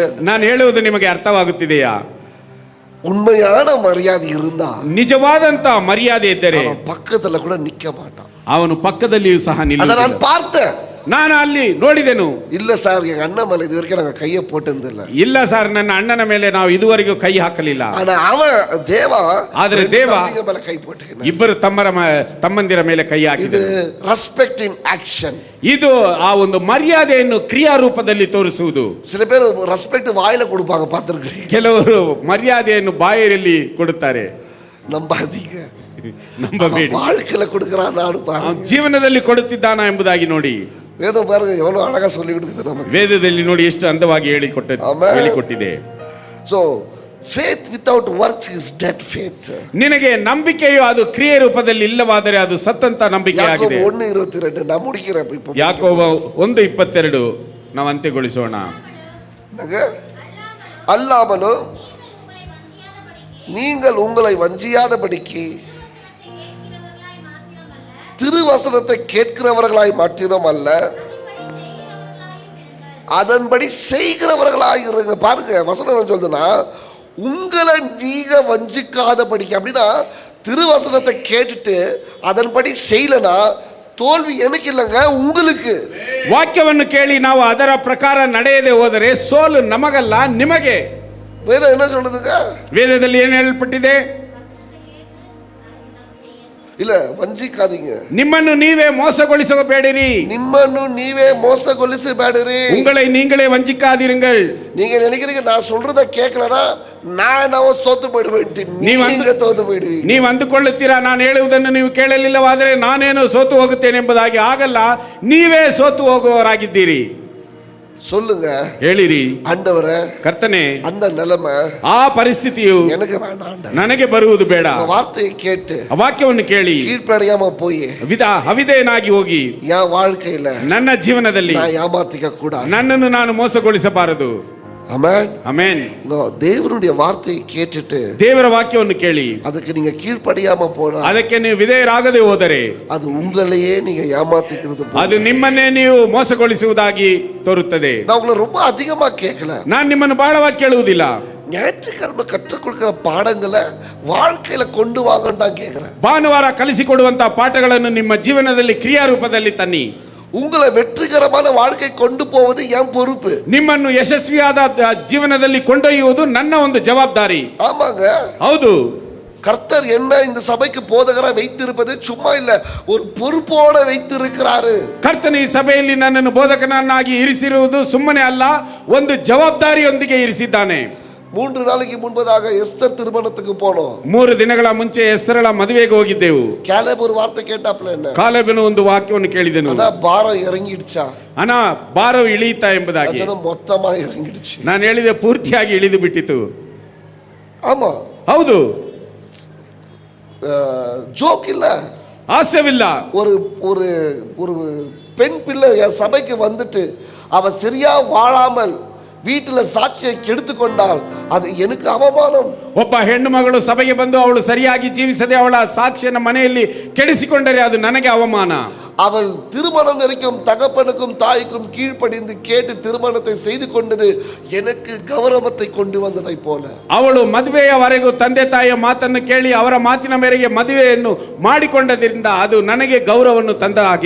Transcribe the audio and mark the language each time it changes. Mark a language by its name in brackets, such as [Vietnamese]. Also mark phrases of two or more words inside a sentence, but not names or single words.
[Kannada] ನಾನು ಹೇಳುವುದು ನಿಮಗೆ ಅರ್ಥವಾಗುತ್ತಿದೆಯಾ? [Tamil] உண்மையான மரியாதை இருந்தா, [Kannada] ನಿಜವಾದಂತ ಮರ್ಯಾದೆ ಇದ್ದರೆ [Tamil] பக்கத்துல கூட நிக்க மாட்டான். [Kannada] ಅವನು ಪಕ್ಕದಲ್ಲಿಯೂ ಸಹ ಅದ ನಿಲ್ಲ. [Tamil] ನಾನು பார்த்தேன். [Kannada] ನಾನು ಅಲ್ಲಿ ನೋಡಿದೆನು. [Tamil] இல்ல சார், எங்க அண்ணன் மேல இது வரைக்கும் நாங்க கையை போட்டதில்ல. [Kannada] ಇಲ್ಲ ಸರ್, ನನ್ನ ಅಣ್ಣನ ಮೇಲೆ ನಾವು ಇದುವರೆಗೂ ಕೈ ಹಾಕಲಿಲ್ಲ. [Tamil] ஆனா அவன் தேவா [Kannada] ಆದ್ರೆ [Tamil] ரெண்டு [Kannada] ದೇವ [Tamil] தம்பிங்க மேல கை போட்டுக்கினான். [Kannada] ಇಬ್ಬರು ತಮ್ಮಂದಿರ ಮೇಲೆ ಕೈ [Tamil] இது [Kannada] ಹಾಕಿದರು. [English] respect in action. [Kannada] ಇದು ಆ ಒಂದು ಮರ್ಯಾದೆಯನ್ನು ಕ್ರಿಯಾರೂಪದಲ್ಲಿ ತೋರಿಸುವುದು. [Tamil] சில பேர் ரெஸ்பெக்ட் வாயில கொடுப்பாங்க, பார்த்திருக்கீங்க. [Kannada] ಕೆಲವರು ಮರ್ಯಾದೆಯನ್ನು ಬಾಯಲ್ಲಿ ಕೊಡುತ್ತಾರೆ. [Tamil] நம்பாதீங்க, [Kannada] ನಂಬಬೇಡಿ. [Tamil] வாழ்க்கையில கொடுக்கறான் நானு பாருங்க. [Kannada] ಅವನು ಜೀವನದಲ್ಲಿ ಕೊಡುತ್ತಿದ್ದಾನ ಎಂಬುದಾಗಿ ನೋಡಿ. [Tamil] வேதம் பாருங்க எவ்வளவு அழகா சொல்லி கொடுக்குது நமக்கு. [Kannada] ವೇದದಲ್ಲಿ ನೋಡಿ ಎಷ್ಟು ಅಂದವಾಗಿ ಹೇಳಿಕೊಟ್ಟಿದೆ. [English] So faith without works is dead faith. [Kannada] ನಿನಗೆ ನಂಬಿಕೆಯು ಅದು ಕ್ರಿಯೆ ರೂಪದಲ್ಲಿ ಇಲ್ಲವಾದರೆ ಅದು ಸತ್ತಂತ ನಂಬಿಕೆಯಾಗಿದೆ. [Tamil] ಯಾಕೋಬ 1:22 ನಾನು ಮುಗಿக்கிறேன். இப்போ [Kannada] ಯಾಕೋಬ 1:22 ನಾವು ಅಂತ್ಯಗೊಳಿಸೋಣ. [Tamil] அல்லாமலும் நீங்கள் உங்களை வஞ்சியாதபடிக்கு திருவசனத்தை கேட்கிறவர்களாய் மாத்திரம் அல்ல, அதன்படி செய்கிறவர்களாய் இருங்க. பாருங்க வசனம் என்ன சொல்லுதுன்னா, உங்களை நீங்க வஞ்சிக்காதபடிக்கு. அப்படின்னா திருவசனத்தை கேட்டுட்டு அதன்படி செய்யலனா தோல்வி எனக்கு இல்லைங்க, உங்களுக்கு. [Kannada] ವಾಕ್ಯವನ್ನು ಕೇಳಿ ನಾವು ಅದರ ಪ್ರಕಾರ ನಡೆಯದೆ ಹೋದರೆ ಸೋಲು ನಮಗಲ್ಲ, ನಿಮಗೆ. [Tamil] வேதம் என்ன சொல்லுதுங்க? [Kannada] ವೇದದಲ್ಲಿ ಏನು ಹೇಳಲ್ಪಟ್ಟಿದೆ? [Tamil] இல்ல வஞ்சிக்காதீங்க. [Kannada] ನಿಮ್ಮನ್ನು ನೀವೇ ಮೋಸಗೊಳಿಸಬೇಡಿರಿ. ನಿಮ್ಮನ್ನು ನೀವೇ ಮೋಸಗೊಳಿಸಬೇಡಿರಿ. [Tamil] உங்களை நீங்களே வஞ்சிக்காதீர்கள். நீங்க நினைக்கிறீங்க நான் சொல்றத கேட்கலனா [Kannada] ನಾವು ಸೋತು ಬಿಡುವೆಂಟಿ, ನೀವೇ ಸೋತು ಬಿಡುವಿ. ನೀವು ಅಂದುಕೊಳ್ಳುತ್ತೀರಾ ನಾನು ಹೇಳುವುದನ್ನು ನೀವು ಕೇಳಲಿಲ್ಲವಾದರೆ ನಾನೇನು ಸೋತು ಹೋಗುತ್ತೇನೆ ಎಂಬುದಾಗಿ. ಆಗಲ್ಲ, ನೀವೇ ಸೋತು ಹೋಗುವವರಾಗಿದ್ದೀರಿ. [Tamil] சொல்லுங்க, [Kannada] ಹೇಳಿರಿ, [Tamil] ஆண்டவரே [Kannada] ಕರ್ತನೆ, [Tamil] அந்த நிலைமை [Kannada] ಆ ಪರಿಸ್ಥಿತಿಯು [Tamil] எனக்கு வேண்டாம், [Kannada] ನನಗೆ ಬರುವುದು ಬೇಡ. [Tamil] வார்த்தையை கேட்டு [Kannada] ಆ ವಾಕ್ಯವನ್ನು ಕೇಳಿ [Tamil] கீழ்ப்படியாம போய் [Kannada] ಅವಿಧೇಯನಾಗಿ ಹೋಗಿ [Tamil] என் வாழ்க்கையில [Kannada] ನನ್ನ ಜೀವನದಲ್ಲಿ [Tamil] நான் ஏமாத்திக்க கூடாது, [Kannada] ನನ್ನನ್ನು ನಾನು ಮೋಸಗೊಳಿಸಬಾರದು. [Tamil] ஆமென், [Kannada] ಆಮೆನ್. [Tamil] தேவனுடைய வார்த்தையை கேட்டுட்டு [Kannada] ದೇವರ ವಾಕ್ಯವನ್ನು ಕೇಳಿ [Tamil] அதுக்கு நீங்க கீழ்ப்படியாம போனா [Kannada] ಅದಕ್ಕೆ ನೀವು ವಿಧೇಯರಾಗದೆ ಹೋದರೆ [Tamil] அது உங்களையே நீங்க ஏமாத்திக்கிறது. [Kannada] ಅದು ನಿಮ್ಮನ್ನೇ ನೀವು ಮೋಸಗೊಳಿಸುವುದಾಗಿ ತೋರುತ್ತದೆ. [Tamil] நான் உங்களை ரொம்ப அதிகமா கேட்கல, [Kannada] ನಾನು ನಿಮ್ಮನ್ನು ಬಹಳವಾಗಿ ಕೇಳುವುದಿಲ್ಲ. [Tamil] ஞாயிற்றுக்கிழமை கற்றுக் கொடுக்கிற பாடங்களை வாழ்க்கையில கொண்டு வாங்கன்னு தான் கேட்கிறேன். [Kannada] ಭಾನುವಾರ ಕಲಿಸಿಕೊಡುವಂತಹ ಪಾಠಗಳನ್ನು ನಿಮ್ಮ ಜೀವನದಲ್ಲಿ ಕ್ರಿಯಾರೂಪದಲ್ಲಿ ತನ್ನಿ. [Tamil] உங்களை வெற்றிகரமான வாழ்க்கை கொண்டு போவது என் பொறுப்பு. [Kannada] ನಿಮ್ಮನ್ನು ಯಶಸ್ವಿಯಾದ ಜೀವನದಲ್ಲಿ ಕೊಂಡೊಯ್ಯುವುದು ನನ್ನ ಒಂದು ಜವಾಬ್ದಾರಿ. [Tamil] ஆமாங்க, [Kannada] ಹೌದು. [Tamil] கர்த்தர் என்ன இந்த சபைக்கு போதகரா வைத்திருப்பது சும்மா இல்ல, ஒரு பொறுப்போட வைத்திருக்கிறாரு. [Kannada] ಕರ್ತನ ಈ ಸಭೆಯಲ್ಲಿ ನನ್ನನ್ನು ಬೋಧಕನನ್ನಾಗಿ ಇರಿಸಿರುವುದು ಸುಮ್ಮನೆ ಅಲ್ಲ, ಒಂದು ಜವಾಬ್ದಾರಿಯೊಂದಿಗೆ ಇರಿಸಿದ್ದಾನೆ. [Tamil] 3 நாளைக்கு முன்பதாக எஸ்தர் திருமணத்துக்கு போனோம். [Kannada] 3 ದಿನಗಳ ಮುಂಚೆ ಎಸ್ತರಳ ಮದುವೆಗೆ ಹೋಗಿದ್ದೆವು. [Tamil] கேலேப் ஒரு வார்த்தை கேட்டாப்ல, என்ன [Kannada] ಕಾಲೇಬನು ಒಂದು ವಾಕ್ಯವನ್ನು ಕೇಳಿದನು. [Tamil] ஆனா பாரம் இறங்கிடுச்சா? [Kannada] ಅಣ್ಣ ಭಾರವು ಇಳಿಯುತ್ತಾ ಎಂಬುದಾಗಿ. [Tamil] மொத்தமா இறங்கிடுச்சு. [Kannada] ನಾನು ಹೇಳಿದೆ ಪೂರ್ತಿಯಾಗಿ ಇಳಿದು ಬಿಟ್ಟಿತು. [Tamil] ஆமா, [Kannada] ಹೌದು, [Tamil] ஜோக் இல்ல, [Kannada] ಹಾಸ್ಯವಿಲ್ಲ. [Tamil] ஒரு ஒரு ஒரு பெண் பிள்ளை என் சபைக்கு வந்துட்டு அவ சரியா வாழாமல் வீட்டுல சாட்சியை கெடுத்து கொண்டால் அது எனக்கு அவமானம். [Kannada] ಒಬ್ಬ ಹೆಣ್ಣು ಮಗಳು ಸಭೆಗೆ ಬಂದು ಅವಳು ಸರಿಯಾಗಿ ಜೀವಿಸದೆ ಅವಳ ಸಾಕ್ಷಿಯನ್ನು ಮನೆಯಲ್ಲಿ ಕೆಡಿಸಿಕೊಂಡರೆ ಅದು ನನಗೆ ಅವಮಾನ. [Tamil] அவள் திருமணம் வரைக்கும் தகப்பனுக்கும் தாய்க்கும் கீழ்ப்படிந்து கேட்டு திருமணத்தை செய்து கொண்டது எனக்கு கௌரவத்தை கொண்டு வந்ததை போல. [Kannada] ಅವಳು ಮದುವೆಯವರೆಗೂ ತಂದೆ ತಾಯಿಯ ಮಾತನ್ನು ಕೇಳಿ ಅವರ ಮಾತಿನ ಮೇರೆಗೆ ಮದುವೆಯನ್ನು ಮಾಡಿಕೊಂಡದ್ರಿಂದ ಅದು ನನಗೆ ಗೌರವವನ್ನು ತಂದ ಹಾಗೆ.